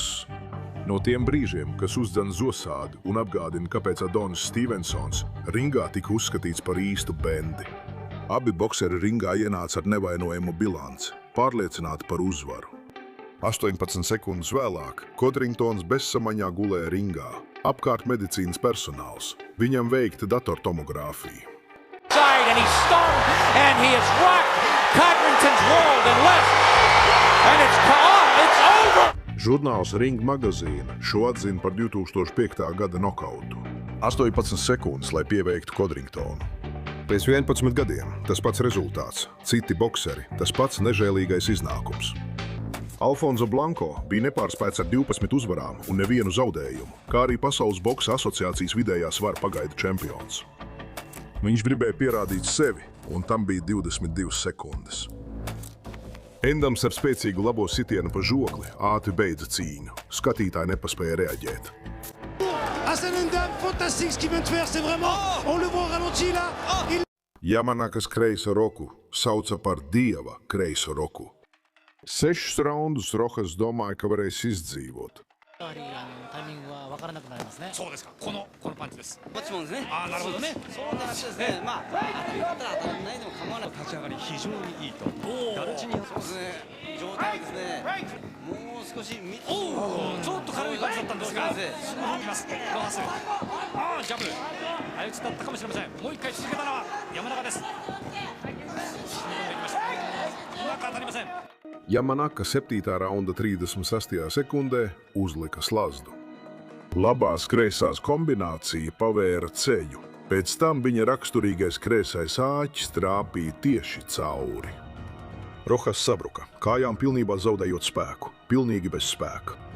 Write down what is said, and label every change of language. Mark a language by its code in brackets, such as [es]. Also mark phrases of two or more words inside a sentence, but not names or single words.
[lv] No tiem brīžiem, kas uzdzen zosādi un apgādina, kāpēc Adonis Stevensons ringā tika uzskatīts par īstu bendi. Abi bokseri ringā ienāca ar nevainojamu bilanci, pārliecināti par uzvaru. 18 sekundes vēlāk Codringtons bezsamaņā gulēja ringā. Apkārt medicīnas personāls. Viņam veikta datortomogrāfija. [en] And he's stung, and he is rocked. Codrington's rolled and left. And it's over! [lv] Žurnāls Ring magazīna šo atzina par 2005. gada nokautu. 18 sekundes, lai pieveiktu Codringtonu. Pēc 11 gadiem tas pats rezultāts, citi bokseri, tas pats nežēlīgais iznākums. Alfonso Blanko bija nepārspēts ar 12 uzvarām un nevienu zaudējumu, kā arī Pasaules boksa asociācijas vidējā svara pagaidu čempions. Viņš gribēja pierādīt sevi, un tam bija 22 sekundes. Endams ar spēcīgu labo sitienu pa žokli ātri beidza cīņu. Skatītāji nepaspēja reaģēt. [fr] Hassan Endam, fantastique ce qu'il vient de faire, c'est vraiment, on le voit au ralenti là. [lv] Jamanakas kreiso roku sauca par dieva kreiso roku. 6 raundus Rojas domāja, ka varēs izdzīvot. [ja] タイミングは分からなくなりますね。そうですか。このパンチです。こっちもですね。ああ、なるほどね。そうな話ですね。まあ、当たったら当たらないでも構わない。立ち上がり非常にいいと。ガルチニそうですね。状態ですね。もう少し見て。ちょっと軽い感じだったんですが。そうですね。動きます。ロハス。ああ、ジャブ。相打ちだったかもしれません。もう一回続けたのは山中です。うまく当たりません。 [lv] Jamanaka 7. raunda 36. sekundē uzlika slazdu. Labās kreisās kombinācija pavēra ceļu. Pēc tam viņa raksturīgais kreisais āķis trāpīja tieši cauri. Rojas sabruka, kājām pilnībā zaudējot spēku, pilnīgi bez spēka.